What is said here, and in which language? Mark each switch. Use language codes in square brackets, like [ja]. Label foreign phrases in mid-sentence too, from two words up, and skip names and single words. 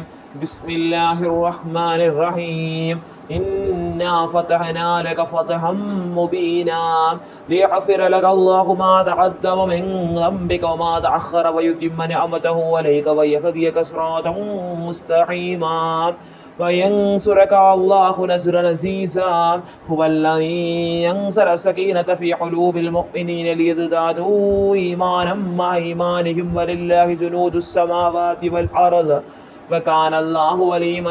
[ar] بسم الله الرحمن الرحيم. إنا فتحنا لك فتحا مبينا ليغفر لك الله ما تقدم من ذنبك وما تأخر ويتم نعمته عليك ويهديك صراطا مستقيما وينصرك الله نصرا عزيزا هو الذي ينصر السكينة في قلوب المؤمنين ليزدادوا إيمانا مع إيمانهم ولله جنود السماوات والأرض وكان الله عليما